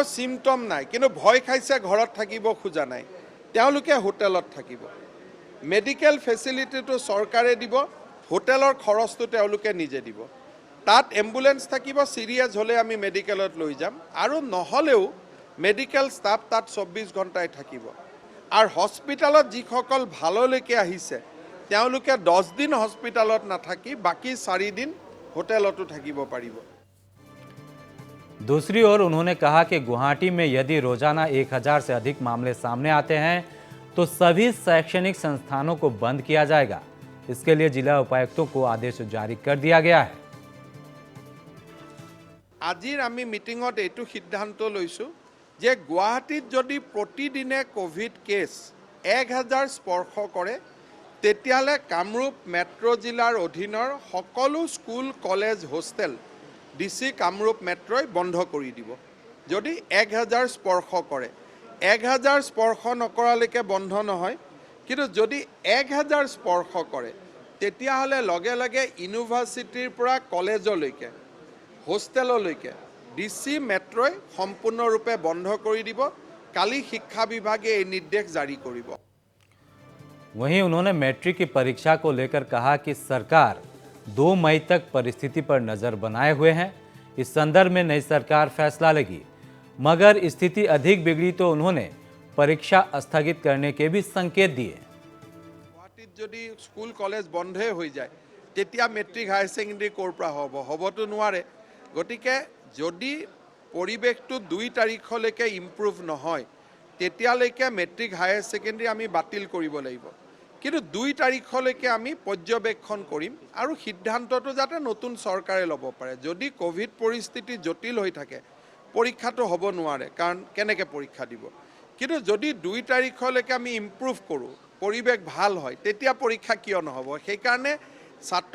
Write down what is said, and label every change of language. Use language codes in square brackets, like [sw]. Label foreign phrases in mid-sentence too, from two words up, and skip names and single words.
[as] সিম্পটম নাই কিন্তু ভয় খাইছে ঘৰত থাকিব খোজা নাই তেওঁলোকে হোটেলত থাকিব মেডিকেল ফেচিলিটিটো চৰকাৰে দিব হোটেলৰ খৰচটো তেওঁলোকে নিজে দিব তাত এম্বুলেন্স থাকিব সিৰিয়াছ হলে আমি মেডিকেলত লৈ যাম আৰু নহলেও মেডিকেল ষ্টাফ তাত 24 ঘণ্টাই থাকিব আৰু হস্পিটালত যিসকল ভাললৈকে আহিছে তেওঁলোকে 10 দিন হস্পিটালত নাথাকি বাকি 4 দিন হোটেলতো থাকিব পাৰিব [hi] दूसरी ओर उन्होंने कहा कि गुवाहाटी में यदि रोजाना 1000 से अधिक मामले सामने आते हैं तो सभी शैक्षणिक संस्थानों को बंद किया जाएगा इसके लिए जिला उपायुक्तों को आदेश जारी कर दिया गया है [as] আজিৰ আমি মিটিঙত এইটো সিদ্ধান্ত লৈছো যে গুৱাহাটীত যদি প্ৰতিদিনে কোভিড কেছ 1000 স্পৰ্শ কৰে তেতিয়ালে কামৰূপ মেট্ৰ' জিলাৰ অধীনৰ সকলো স্কুল কলেজ হোষ্টেল ডিসি কামৰূপ মেট্ৰই বন্ধ কৰি দিব যদি 1000 স্পৰ্শ কৰে 1000 স্পৰ্শ নকৰালৈকে বন্ধ নহয় কিন্তু যদি 1000 স্পৰ্শ কৰে তেতিয়াহলে লগে লগে ইউনিভাৰ্চিটিৰ পৰা কলেজলৈকে হোষ্টেললৈকে ডিসি মেট্ৰই সম্পূৰ্ণৰূপে বন্ধ কৰি দিব কালি শিক্ষা বিভাগে এই নিৰ্দেশ জাৰি কৰিব [hi] वहीं उन्होंने मैट्रिक की परीक्षा को लेकर कहा कि सरकार 2 मई तक परिस्थिति पर नजर बनाए हुए हैं इस संदर्भ में नई सरकार फैसला लेगी मगर स्थिति अधिक बिगड़ी तो उन्होंने परीक्षा स्थगित करने के भी संकेत दिए [as] गुवाहाटीत যদি স্কুল কলেজ বন্ধই হৈ যায় তেতিয়া মেট্ৰিক হায়াৰ সেকেন্ডাৰী কোৰ পৰা হবতো নোৱাৰে গতিকে যদি পৰিবেশটো 2 তাৰিখলৈকে ইমপ্ৰুভ নহয় তেতিয়ালৈকে মেট্ৰিক হায়াৰ সেকেন্ডাৰী আমি বাতিল কৰিব লাগিব কিন্তু 2 তাৰিখলৈকে আমি পৰ্যবেক্ষণ কৰিম আৰু সিদ্ধান্তটো যাতে নতুন চৰকাৰে ল'ব পাৰে যদি কোভিড পৰিস্থিতি জটিল হৈ থাকে পৰীক্ষাটো হ'ব নোৱাৰে কাৰণ কেনেকৈ পৰীক্ষা দিব কিন্তু যদি 2 তাৰিখলৈকে আমি ইমপ্ৰুভ কৰোঁ পৰিবেশ ভাল হয় তেতিয়া পৰীক্ষা কিয় নহ'ব সেই কাৰণে ছাত্ৰ